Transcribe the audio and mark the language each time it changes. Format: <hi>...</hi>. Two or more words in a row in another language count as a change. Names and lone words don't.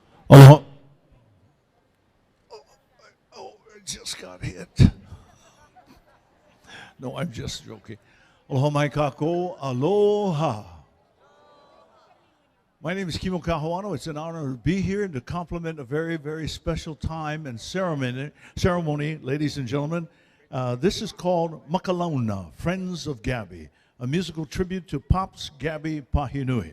<en>Aloha. Oh, I just got hit. No, I'm just joking.</en> <haw>Aloha mai kako. Aloha.</haw> <en>My name is Kimo Kahuano. It's an honor to be here and to compliment a very, very special time and ceremony, ladies and gentlemen. This is called Makalauna, Friends of Gabby, a musical tribute to Pops Gabby Pahinui.</en>